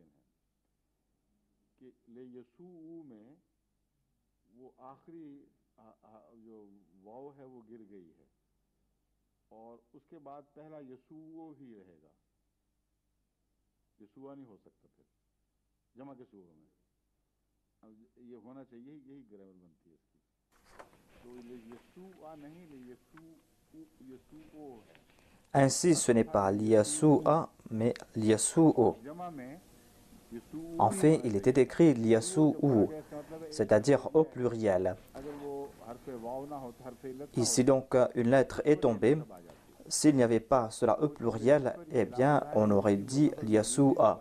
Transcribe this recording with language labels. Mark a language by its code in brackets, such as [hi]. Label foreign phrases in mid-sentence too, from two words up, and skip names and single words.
[hi] है कि ले यसूऊ में वो आखिरी जो वाव है वो गिर गई है और उसके बाद पहला यसूओ ही रहेगा, यसूआ नहीं हो सकता फिर जमा के सूर में। अब ये होना चाहिए, यही ग्रामर बनती है इसकी। तो ले यसूआ नहीं, ले यसूओ है। [fr] Ainsi, ce n'est pas l'Yasua, mais l'Yasu'o. En fait, il était écrit l'Yasu'u, c'est-à-dire au pluriel. Ici donc, une lettre est tombée. S'il n'y avait pas cela au pluriel, eh bien, on aurait dit l'Yasu'a.